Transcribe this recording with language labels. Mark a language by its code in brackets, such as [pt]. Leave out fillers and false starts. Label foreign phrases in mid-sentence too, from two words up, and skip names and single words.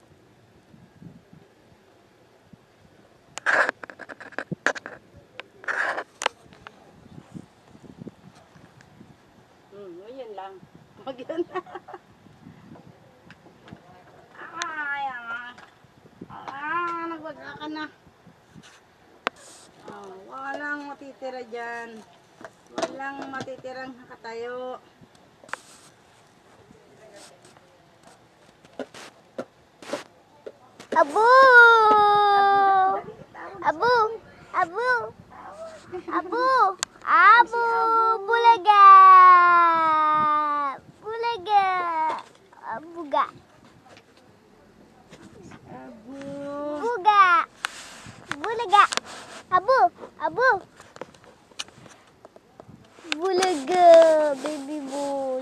[tl] Yun lang. Huwag yun. Nagwaga ka na. Walang matitira dyan. Walang matitirang nakatayo. Abu! Abu! Abu! Abu! Abu! Bulaga! Bulaga! Buga! Abu. Buga! Bulaga! Abu! Abu! [en] Bulaga! Baby boy!